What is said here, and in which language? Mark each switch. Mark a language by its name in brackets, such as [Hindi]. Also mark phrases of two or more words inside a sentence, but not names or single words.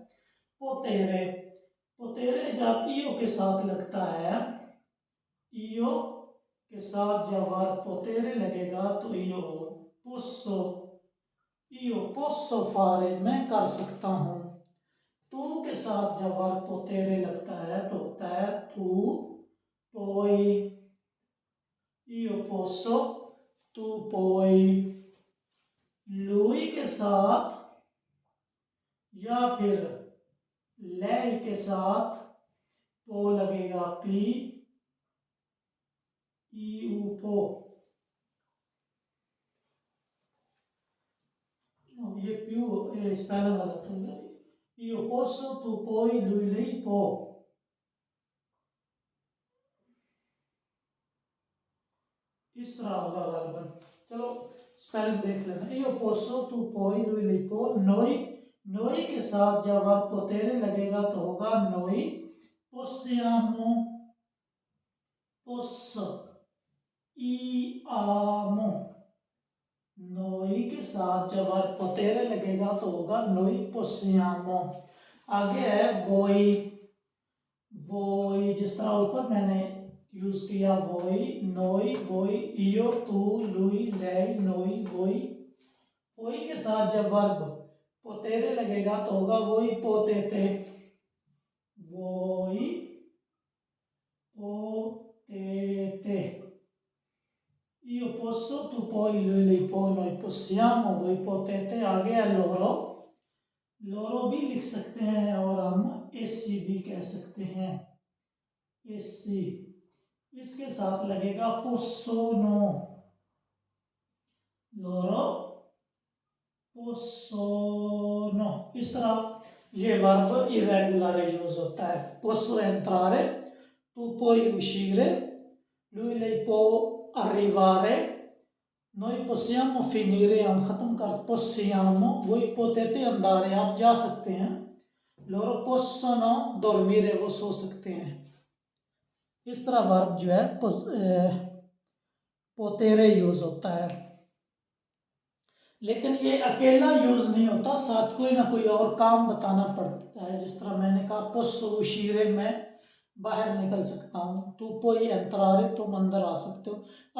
[Hindi] पोतेरे, पोतेरे जब ईओ के साथ लगता है, ईओ के साथ जब वर्ब पोतेरे लगेगा तो [Italian] io posso, io posso fare, [Hindi] मैं कर सकता हूँ। तू के साथ जब वर्ब पोतेरे लगता है तो होता है [Italian] tu puoi, io posso, tu puoi. [Hindi] लुई के साथ या फिर ले के साथ पो लगेगा, पी ई ऊ पो। ये प्यू स्पेलिंग गलत हो गया। [Italian] io posso, tu puoi, lui lei può। [Hindi] इस तरह होगा गलबन। चलो स्पेलिंग देख लेना। [Italian] io posso, tu puoi, lui lei può। [Hindi] noi, noi के साथ जब वर्ब पोतेरे लगेगा तो होगा [Italian] noi possiamo, posso, ई आमो। [Hindi] नोई के साथ जब वर्ब पोतेरे लगेगा तो होगा [Italian] noi possiamo. [Hindi] आगे है वोई, वोई जिस तरह ऊपर मैंने यूज किया, [Italian] voi, noi, voi, io, tu, lui, lei, noi, voi. [Hindi] वोई के साथ जब वर्ब पोतेरे लगेगा तो होगा [Italian] voi potete, voi potete. Io posso, tu puoi, lui lei può, noi possiamo, voi potete। [Hindi] आगे है लोरो, लोरो भी लिख सकते हैं और हम एसी भी कह सकते हैं, एसी। इसके साथ लगेगा पोसोनो, [Italian] loro possono. [Hindi] इस तरह ये वर्ब इरेगुलर यूज होता है। [Italian] posso entrare, tu puoi uscire, lui lei può arrivare, noi possiamo finire, [Hindi] हम खत्म कर, [Italian] possiamo, voi potete andare, [Hindi] आप जा सकते हैं। [Italian] loro possono dormire, [Hindi] वो सो सकते हैं। इस तरह वर्ब जो है पोतेरे यूज होता है, लेकिन ये अकेला यूज नहीं होता, साथ कोई ना कोई और काम बताना पड़ता है। जिस तरह मैंने कहा [Italian] posso uscire, [Hindi] में बाहर निकल सकता हूँ, [Italian] tu puoi entrare, [Hindi] तुम अंदर आ सकते हो।